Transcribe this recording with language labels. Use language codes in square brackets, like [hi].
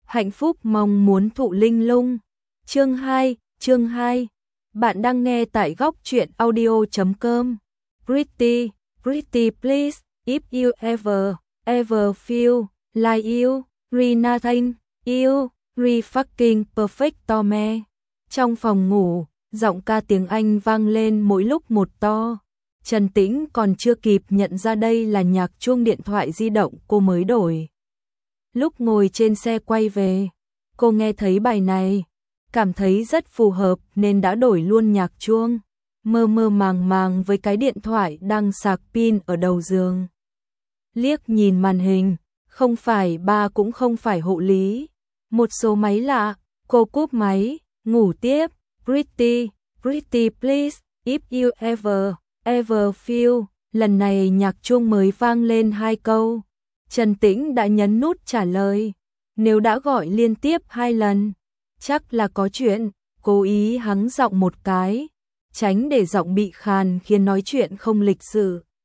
[vi] hạnh phúc mong muốn thụ linh lung. Chương 2, bạn đang nghe tại góc truyện audio.com. [en] Pretty, please, if you ever feel like you, re nothing, you, re fucking perfect to me. [vi] Trong phòng ngủ, giọng ca tiếng Anh vang lên mỗi lúc một to. Trần Tĩnh còn chưa kịp nhận ra đây là nhạc chuông điện thoại di động cô mới đổi. Lúc ngồi trên xe quay về, cô nghe thấy bài này, cảm thấy rất phù hợp nên đã đổi luôn nhạc chuông, mơ mơ màng màng với cái điện thoại đang sạc pin ở đầu giường. Liếc nhìn màn hình, không phải ba cũng không phải hộ lý. Một số máy lạ, cô cúp máy, ngủ tiếp. [en] Pretty, please, if you ever feel. [vi] Lần này nhạc chuông mới vang lên hai câu. Trần Tĩnh đã nhấn nút trả lời. Nếu đã gọi liên tiếp hai lần, chắc là có chuyện. Cố ý hắng giọng một cái, tránh để giọng bị khàn khiến nói chuyện không lịch sự.